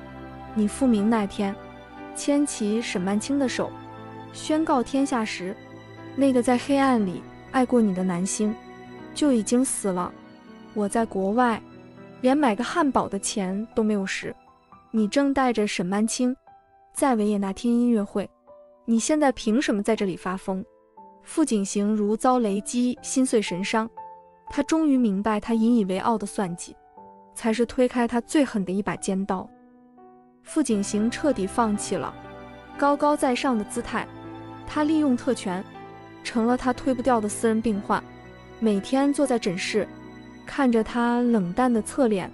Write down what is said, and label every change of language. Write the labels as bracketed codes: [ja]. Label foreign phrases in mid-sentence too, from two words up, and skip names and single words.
[zh] 你復明那天牽起沈曼青的手，宣告天下時，那個在黑暗裡愛過你的南星就已經死了。我在國外連買個漢堡的錢都沒有時，你正帶着沈曼青在維也納聽音樂會，你現在憑什麼在這裡發瘋？傅景行如遭雷擊，心碎神傷。他終於明白，他引以為傲的算計才是推開他最狠的一把尖刀。傅景行徹底放棄了高高在上的姿態，他利用特權成了他推不掉的私人病患，每天坐在診室看着他冷淡的側臉。